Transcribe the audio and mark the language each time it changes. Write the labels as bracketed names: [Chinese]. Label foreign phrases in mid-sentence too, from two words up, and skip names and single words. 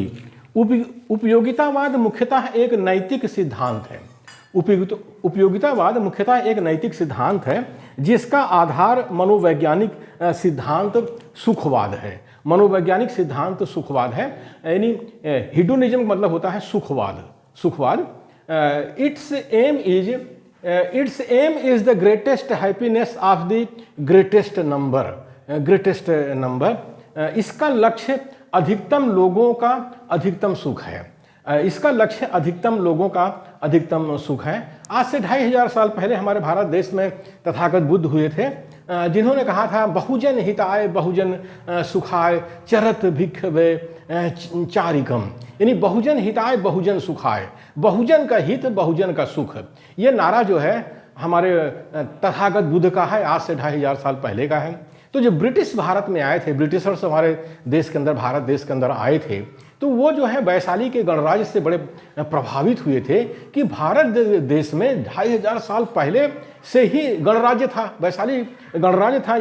[Hindi] उपयोगितावाद मुख्यतः एक नैतिक सिद्धांत है। उपयोगितावाद मुख्यतः एक नैतिक सिद्धांत है जिसका आधार मनोवैज्ञानिक सिद्धांत सुखवाद है। यानी हिडोनिज्म का मतलब होता है सुखवाद। [English] its aim is the greatest happiness of the greatest number. [Hindi] इसका लक्ष्य अधिकतम लोगों का अधिकतम सुख है। आज से 2500 साल पहले हमारे भारत देश में तथागत बुद्ध हुए थे, जिन्होंने कहा था [Pali] बहुजन हिताय बहुजन सुखाय चरत भिक्षवे चारिकम, [Hindi] यानी [Pali] बहुजन हिताय बहुजन सुखाय, [Hindi] बहुजन का हित बहुजन का सुख। ये नारा जो है हमारे तथागत बुद्ध का है, आज से 2500 साल पहले का है। तो जो ब्रिटिश भारत में आए थे, ब्रिटिशर्स हमारे देश के अंदर, भारत देश के अंदर आए थे, तो वो जो है वैशाली के गणराज्य से बड़े प्रभावित हुए थे कि भारत देश में 2500 साल पहले से ही गणराज्य था, वैशाली गणराज्य था।